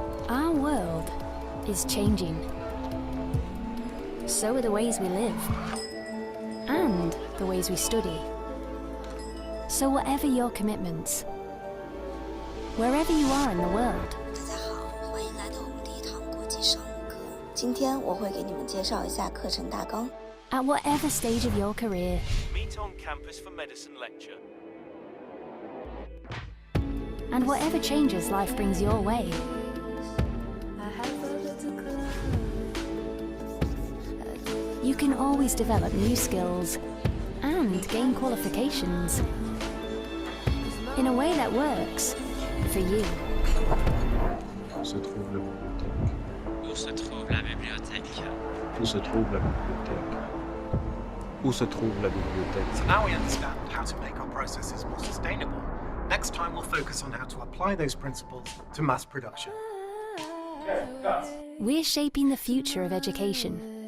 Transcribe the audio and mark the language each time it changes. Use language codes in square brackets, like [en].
[en] Our world is changing. So are the ways we live and the ways we study. So whatever your commitments, wherever you are in the world. [zh] 大家好，欢迎来到我们第一堂国际商务课。今天我会给你们介绍一下课程大纲。 [en] At whatever stage of your career. Meet on campus for medicine lecture. And whatever changes life brings your way. You can always develop new skills and gain qualifications in a way that works for you. [fr] Où se trouve la bibliothèque? Où se trouve la bibliothèque? Où se trouve la bibliothèque? Où se trouve la bibliothèque? [en] So now we understand how to make our processes more sustainable. Next time we'll focus on how to apply those principles to mass production. We're shaping the future of education.